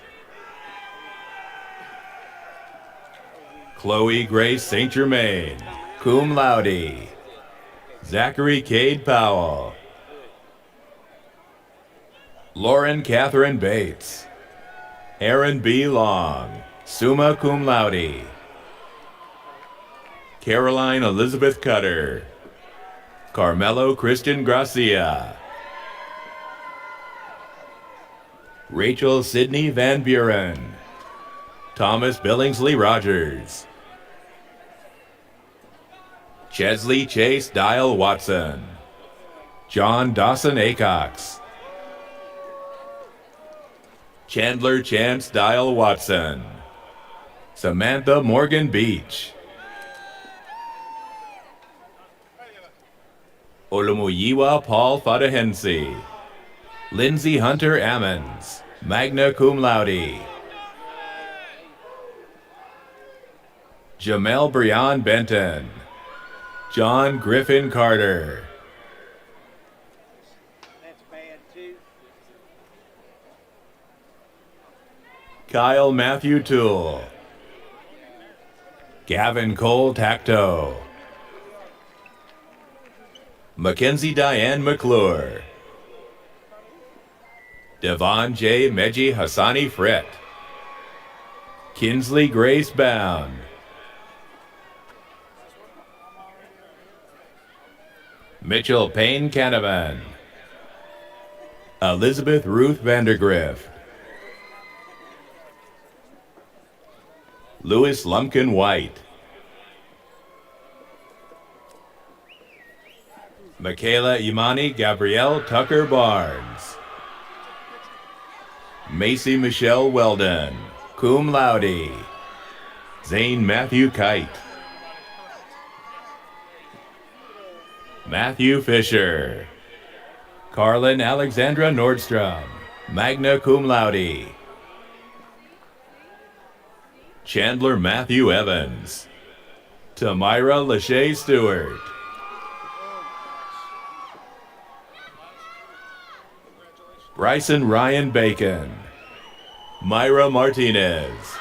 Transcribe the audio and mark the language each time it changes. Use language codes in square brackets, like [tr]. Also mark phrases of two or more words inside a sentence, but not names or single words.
[en] Chloe Grace St. Germain, [la] cum laude. [en] Zachary Cade Powell. Lauren Catherine Bates. Aaron B. Long, [la] summa cum laude. [en] Caroline Elizabeth Cutter. Carmelo Christian Gracia. Rachel Sidney Van Buren. Thomas Billingsley Rogers. Chesley Chase Dial Watson. John Dawson Acox. Chandler Chance Dial Watson. Samantha Morgan Beach. Olumuyiwa Paul Fadahensi. Lindsay Hunter Ammons, [la] magna cum laude. [en] Jamel Brian Benton. John Griffin Carter. Kyle Matthew Toole. Gavin Cole Tacto. Mackenzie Diane McClure. Devon J. Meji Hassani Fret. Kinsley Grace Bound. Mitchell Payne Canavan. Elizabeth Ruth Vandergriff. Louis Lumpkin White. Michaela Imani Gabrielle Tucker Barnes. Macy Michelle Weldon, [la] cum laude. [en] Zane Matthew Kite. Matthew Fisher. Carlin Alexandra Nordstrom, [la] magna cum laude. [en] Chandler Matthew Evans. Tamira Lachey Stewart. Bryson Ryan Bacon. Myra Martinez.